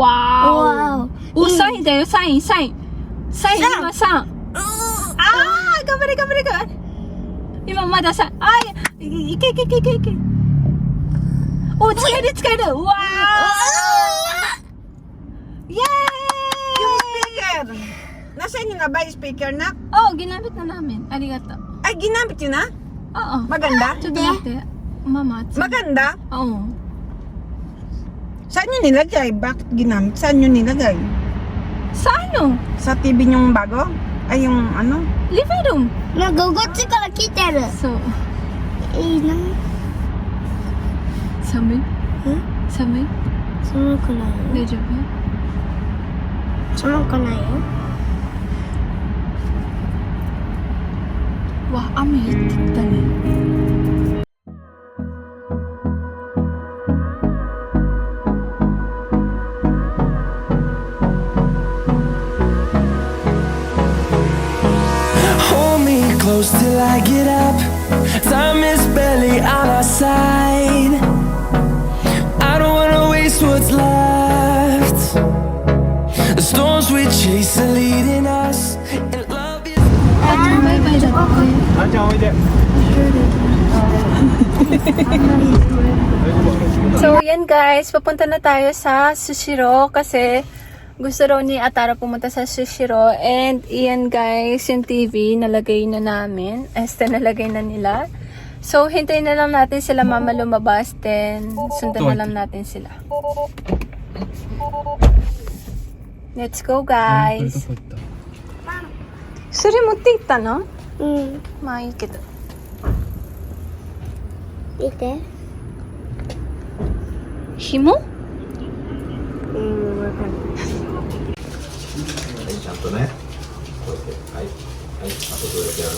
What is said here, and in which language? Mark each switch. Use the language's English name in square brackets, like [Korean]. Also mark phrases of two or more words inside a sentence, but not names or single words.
[Japanese] わーお。お、サインだよ、サイン、サイン。サイン、今3。あー、頑張れ、頑張れ、頑張れ。今まだ3。あー、いけいけいけいけいけ。お、使える、使える。わー。イェーイ [Filipino] Speaker. Nasaan yun na ba yung speaker na? Oh, ginamit na namin. Arigato. Ay, ginamit yun na? Oo. Maganda? [Japanese] ちょっと待って。Mama, [Filipino] Maganda? Oo. Saan yun nilagay? Bakit ginamit? Saan yun nilagay? Sa ano? Sa TV yung bago? Ay, yung ano? [English] Living room. [Japanese] なんかこっちから来てるそう。いいな寒い寒い寒くないよ大丈寒くないよ夫わ、雨降ってきたね。 [English] Hold me close till I get up. Time is barely on our side. I don't wanna waste what's left. The storms we chase are leading us, and love is. [Japanese] あ、バイバイだったね。あんちゃんおいで。 [Filipino] So, yan guys. Papunta na tayo sa Sushiro kasi gusto raw ni Atara pumunta sa Sushiro. And, yan guys, yung TV, nalagay na namin. Nalagay na nila. So, hintayin na lang natin sila mama lumabas. Then, sundan na lang natin sila. [English] Let's go guys. [Japanese] Suri, 持って行ったの? うんまあいいけど。見て紐？ちゃんとね。こうやって。はい。はい。あとどうやってやるな。